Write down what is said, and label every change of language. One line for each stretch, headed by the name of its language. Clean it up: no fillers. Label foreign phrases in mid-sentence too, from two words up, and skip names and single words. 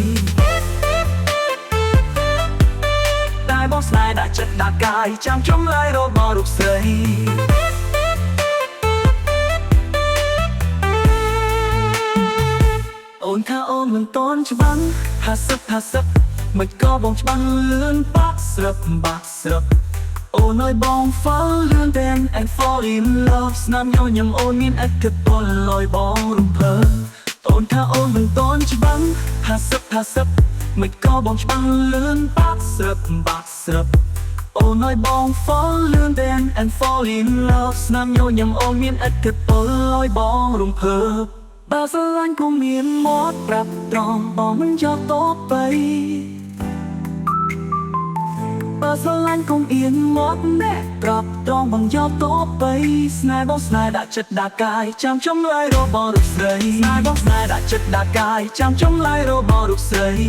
Khmer: តែបងស្នេហ៍ដាក់ចិត្តដាក់កាយចាំចម្លើយរបស់លោកស្រីអូនថាអូនមិនតន់ច្បាំង50មិនក៏បងច្បាំងលឿន បាក់ស្រាប់អូនឲ្យបង fall លឿន
English: then and fall in love
Khmer: ស្នាមញញឹមអូនមានឥទ្ធិពលលយបងរំភើអូនថាអូនមិនតន់ច្បាំង50មិនក៏បងច្បាំងលឿនបាក់ស្រាប់អូនឲ្យបង fall លឿន
English: then and fall in love
Khmer: ស្នាមញញឹមអូនមានឥទ្ធិពលលយបងរំភើបើស្រឡាញ់ក៏មានមកប្រាប់ត្រង់បងមិនយកតបទៅ បើស្រឡាញ់កុំអៀនមកណែប្រាប់ត្រង់បងយកតបទៅស្នេហ៍បងស្នេហ៍ដាក់ចិត្តដាក់កាយចាំចម្លើយរបស់លោកស្រីស្នេហ៍បងស្នេហ៍ដាក់ចិត្តដាក់កាយចាំចម្លើយរបស់លោកស្រី